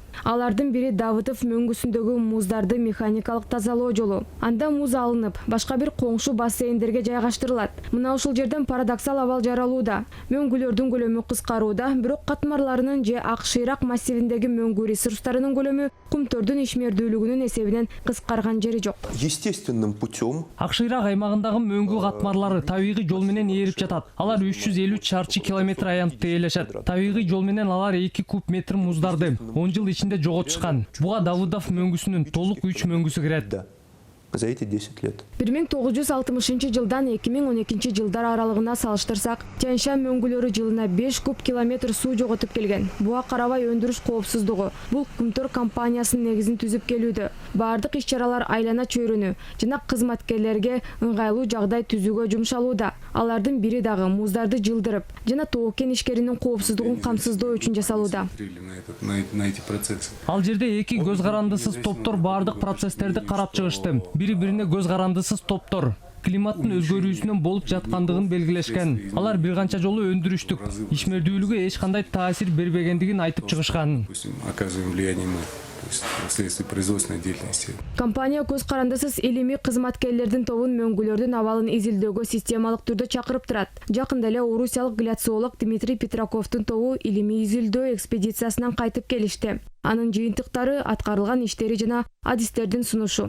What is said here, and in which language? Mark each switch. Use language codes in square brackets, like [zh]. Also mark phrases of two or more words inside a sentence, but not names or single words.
[ky] Алардын бири Давыдов мөңгүсүндөгү муздарды механикалык тазалоо жолу. Анда муз алынып, башка бир коңшу бассейндерге жайгаштырылат. Мына ушул жерден парадоксал абал жаралууда. Мөңгүлөрдүн көлөмү кыскарууда, бирок катмарларынын же Ак Шыйрак массивиндеги мөңгү ресурстарынын көлөмү Кумтөрдүн ишмердүүлүгүнүн эсебинен кыскарган жери жок. [ru] Естественным путем [ky] Ак Шыйрак аймагындагы мөңгү катмарлары табигый жол менен ээрип жатат. Алар 350 чарчы километр аянтта ээлешет. Табигый жол менен алар 2 куб метр муздарды 10 жыл ичинде жоготушкан. Буга Давыдов мөңгүсүнүн толук 3 мөңгүсү кирет. [ru] за эти 10 лет. [ky] 1960 жылдан 2012 жылдар аралыгына салыштырсак, Тянь-Шань мөңгүлөрү жылына 5 куб километр суу жоготуп келген. Буга карабай өндүрүш коопсуздугу бул Кумтор компаниясынын негизин түзүп келүүдө. Бардык иш-чаралар айлана чөйрөнү жана кызматкерлерге ыңгайлуу жагдай түзүүгө жумшалууда. Алардын бири дагы муздарды жылдырып жана тоок-кен ишкеринин коопсуздугун камсыздоо үчүн жасалууда. [ru] На эти процессы. [ky] Ал жерде эки көз карандысыз топтор бардык процесстерди карап чыгышты. Бири-бирине көз карандысыз топтор климаттын өзгөрүүсүнөн болуп жаткандыгын белгилешкен. Алар бир канча жолу өндүрүштүк ишмердүүлүгү эч кандай таасир бербегендигин айтып чыгышкан. [ru] Оказываем влияние мы. Вследствие производственной деятельности. [ky] Компания көз карандысыз илимий кызматкерлердин тобун мөңгүлөрдүн абалын изилдөөгө системалык түрдө чакырып турат. Жакында эле орусиялык гляциолог Дмитрий Петраковдун тобу илимий изилдөө экспедициясынан кайтып келишти. Анын жыйынтыктары аткарылган иштери жана адистердин сунушу.